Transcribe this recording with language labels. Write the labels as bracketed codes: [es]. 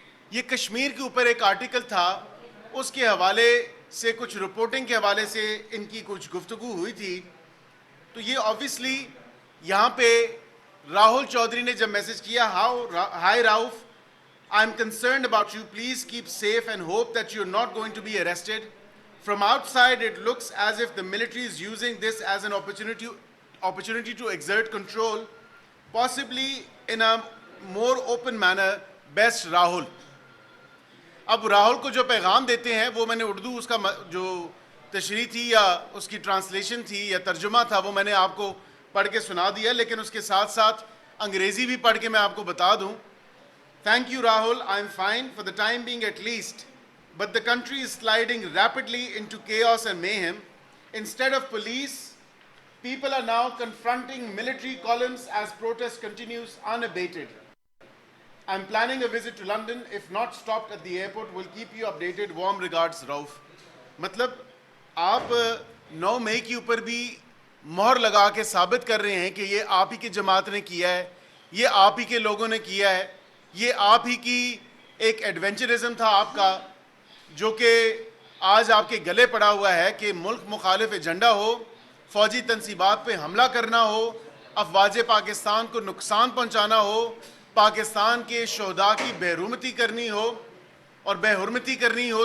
[ur] یہ کشمیر کے اوپر ایک آرٹیکل تھا، اس کے حوالے سے کچھ رپورٹنگ کے حوالے سے ان کی کچھ گفتگو ہوئی تھی. تو یہ آبویسلی یہاں پہ راہل چودھری نے جب میسج کیا high Rauf [en] I am concerned about you. Please keep safe and hope that you are not going to be arrested. From outside, it looks as if the military is using this as an opportunity to exert control, possibly in a more open manner. Best Rahul. [ur] اب راہل کو جو پیغام دیتے ہیں وہ میں نے اردو اس کا جو تشریح تھی یا اس کی ٹرانسلیشن تھی یا ترجمہ تھا وہ میں نے آپ کو پڑھ کے سنا دیا، لیکن اس کے ساتھ ساتھ انگریزی بھی پڑھ کے میں آپ کو بتا دوں. [en] Thank you, Rahul. I'm fine for the time being at least. But the country is sliding rapidly into chaos and mayhem. Instead of police, people are now confronting military columns as protest continues unabated. I'm planning a visit to London. If not stopped at the airport, we'll keep you updated. Warm regards, Rauf. [ur] مطلب آپ 9 مئی کے اوپر بھی مہر لگا کے ثابت کر رہے ہیں کہ یہ آپ ہی کی جماعت نے کیا ہے، یہ آپ ہی کے لوگوں نے کیا ہے، یہ آپ ہی کی ایک ایڈونچرزم تھا آپ کا جو کہ آج آپ کے گلے پڑا ہوا ہے کہ ملک مخالف ایجنڈا ہو، فوجی تنصیبات پہ حملہ کرنا ہو، افواج پاکستان کو نقصان پہنچانا ہو، پاکستان کے شہداء کی بے حرمتی کرنی ہو اور بے حرمتی کرنی ہو.